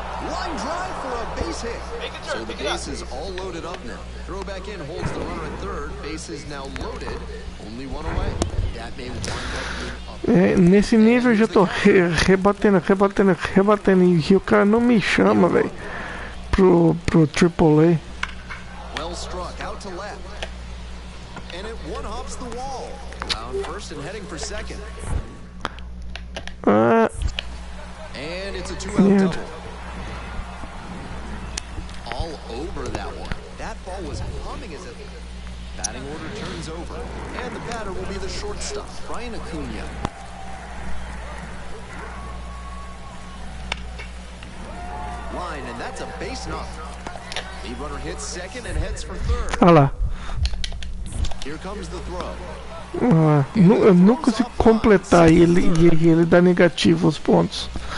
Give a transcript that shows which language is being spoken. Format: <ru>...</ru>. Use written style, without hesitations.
<en>Line drive for a base hit. So the base is all loaded up now. Throw back in holds the runner at third. Base is now loaded. Only one away. That may wind up being up.</en> <pt>Nesse nível eu já tô rebatendo e o cara não me chama, velho, pro AAA.</pt> <en>Well struck out to left. And it one hops the wall. Round first and heading for second. And it's a 2-out double. All over that one. That ball was humming as it. Batting order turns over. And the batter will be the shortstop, Brian Acuna. Line, and that's a base knock. Lead runner hits second and heads for third.</en> <pt>Olha lá.</pt> <en>Here comes the throw.</en> <pt>Eu não consigo completar ele e ele dá negativo os pontos.</pt>